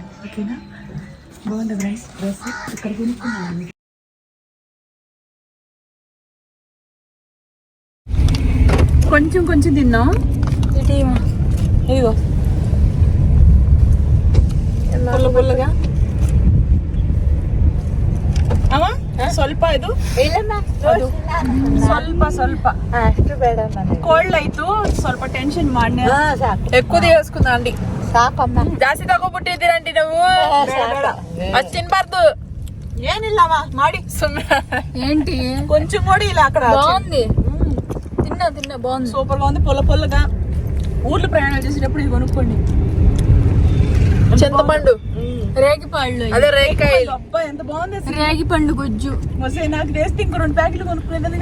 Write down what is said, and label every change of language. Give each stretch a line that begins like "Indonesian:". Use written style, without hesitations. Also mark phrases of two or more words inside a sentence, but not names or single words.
Telugu: ఓకేనా? బాగుంది ఫ్రెండ్స్. డ్రెస్ ఇక్కడ కొనుక్కున్నాను. కొంచెం కొంచెం తిన్నాం. ఇదిగో పుల్ల పుల్లగా
Kannada: ಅಮ್ಮ ಸ್ವಲ್ಪ ಇದು ಸ್ವಲ್ಪ ಅಷ್ಟು ಬೇಡ ನನಗೆ. ಕೋಲ್ಡ್ ಆಯ್ತು, ಸ್ವಲ್ಪ ಟೆನ್ಷನ್ ಮಾಡಿ
Telugu: ఎక్కువ తీసుకుందా అండి.
Kannada: ಸಾಕಮ್ಮ. ಜಾಸ್ತಿ ತಗೋಬಿಟ್ಟಿದ್ದೀರಂಟಿ ನಾವು. ಅಷ್ಟು ತಿನ್ಬಾರ್ದು. ಏನಿಲ್ಲಮ್ಮ ಮಾಡಿ ಸುಮ್ಮನೆ
Telugu: ఏంటి కొంచెం కూడా ఇలా అక్కడ బాగుంది. తిన్నా బాగుంది. సూపర్ గా ఉంది. పొల్ల పొల్లగా ఊర్లు ప్రయాణాలు చేసేటప్పుడు ఇది కొనుక్కోండి. చింతపండు, రేగిపళ్ళు, అదే రేగికాయలు. అబ్బా ఎంత బాగుంది అసలు. రేగిపండు గుజ్జు. వస్తే నాకు వేస్తే ఇంకో 2 ప్యాకెట్లు కొనుక్కునేది.